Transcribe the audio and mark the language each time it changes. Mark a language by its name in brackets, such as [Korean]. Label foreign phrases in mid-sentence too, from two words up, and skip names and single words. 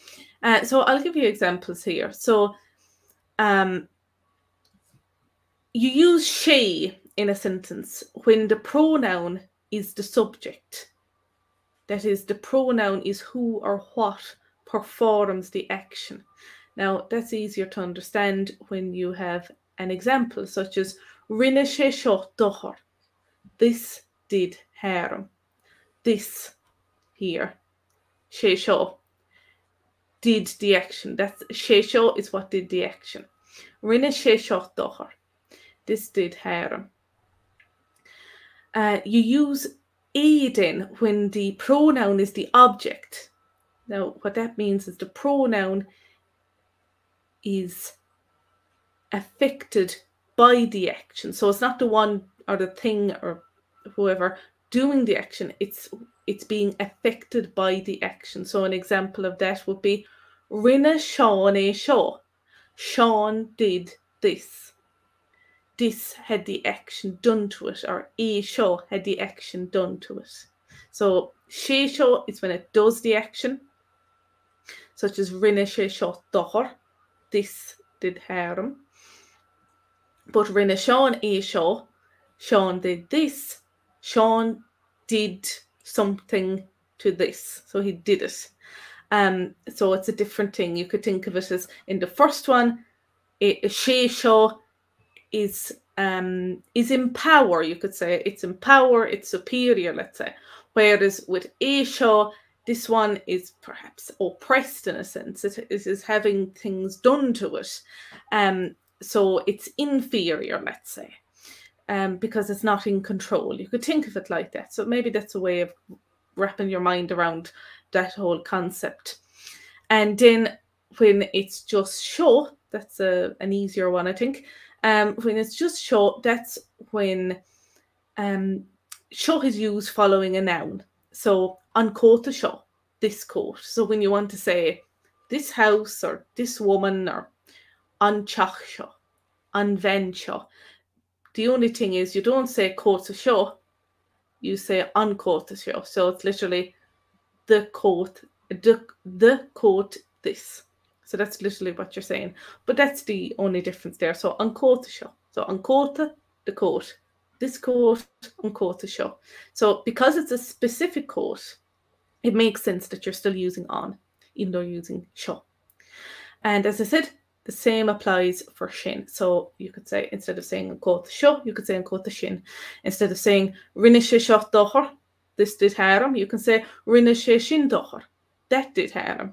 [English] So I'll give you examples here. So you use she in a sentence when the pronoun is the subject. That is, the pronoun is who or what performs the action. Now, that's easier to understand when you have an example, such as [Irish] rinne sé seo dochar. [English] This did harm. This here, [Irish] sé seo, [English] did the action. That's [Irish] sé seo [English] is what did the action. [Irish] Rinne sé seo dochar. [English] This did harm. You use then when the pronoun is the object. Now, what that means is the pronoun is affected by the action. So it's not the one or the thing or whoever doing the action. It's being affected by the action. So an example of that would be [Irish] rinne Sean é seo. [English] Sean did this. This had the action done to it, or [Irish] é seo [English] had the action done to it. So [Irish] sé seo [English] is when it does the action, such as [Irish] rinne sé seo dochar. [English] This did harm. But [Irish] rinne Sean é seo. [English] Sean did this. Sean did something to this. So he did it. So it's a different thing. You could think of it as in the first one, [Irish] sé seo [English] is in power, you could say. It's in power, it's superior, let's say. Whereas with [Irish] é seo, [English] this one is perhaps oppressed in a sense. It is having things done to it. So it's inferior, let's say, because it's not in control. You could think of it like that. So maybe that's a way of wrapping your mind around that whole concept. And then when it's just seo, that's an easier one, I think. When it's just seo, that's when seo is used following a noun. [Irish] So an cóta seo, [English] this coat. So when you want to say this house or this woman or [Irish] an teach seo, an bhean seo, [English] the only thing is you don't say [Irish] cóta seo, [English] you say [Irish] an cóta seo. [English] So it's literally the coat, the coat, this. So that's literally what you're saying. But that's the only difference there. [Irish] So an cóta seo. So an cóta, [English] the coat. This coat, [Irish] an cóta seo. [English] So because it's a specific coat, it makes sense that you're still using an, [Irish] even though [English] you're using seo. And as I said, the same applies for sin. So you could say, instead of saying [Irish] an cóta seo, [English] you could say [Irish] an cóta sin. [English] Instead of saying [Irish] rinne sé seo dochar, [English] this did harm, you can say [Irish] rinne sé sin dochar, [English] that did harm.